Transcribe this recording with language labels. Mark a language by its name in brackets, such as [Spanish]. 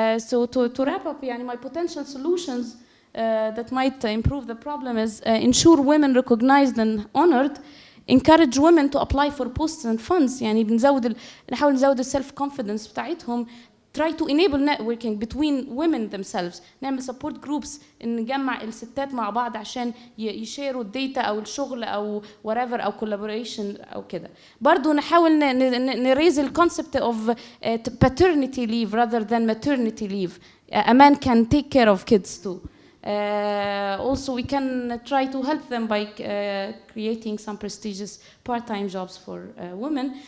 [English] So to wrap up يعني my potential solutions that might improve the problem is ensure women recognized and honored, encourage women to apply for posts and funds. [Arabic] يعني نحاول نزود السيلف كونفيدنس بتاعتهم. [English] try to enable networking between women themselves. [Arabic] نعمل support groups نجمع الستات مع بعض عشان يشيروا الداتا او الشغل او whatever او collaboration او كده. برضو نحاول نريز الكونسبت [English] of paternity leave rather than maternity leave. A man can take care of kids too. Also, we can try to help them by creating some prestigious part-time jobs for women.